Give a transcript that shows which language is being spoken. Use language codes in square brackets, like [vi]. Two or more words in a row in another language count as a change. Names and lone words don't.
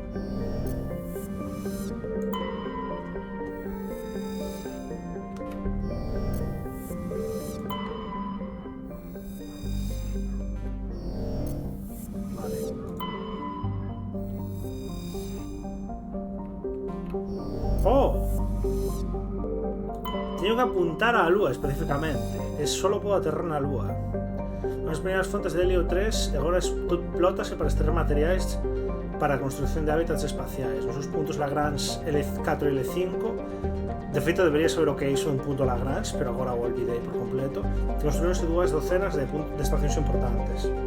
[es] Vale. ¡Oh! Tengo que apuntar a la Lúa específicamente. Solo puedo aterrar [gl] na Lúa. As primeiras fontes de helio 3 agora explótase para extraer materiais para a construcción de hábitats espaciais. Nos seus puntos Lagrange L4 e L5. De feito, debería saber o que é iso un punto Lagrange, pero agora o olvidei por completo. Construíronse 2 docenas de estacións importantes.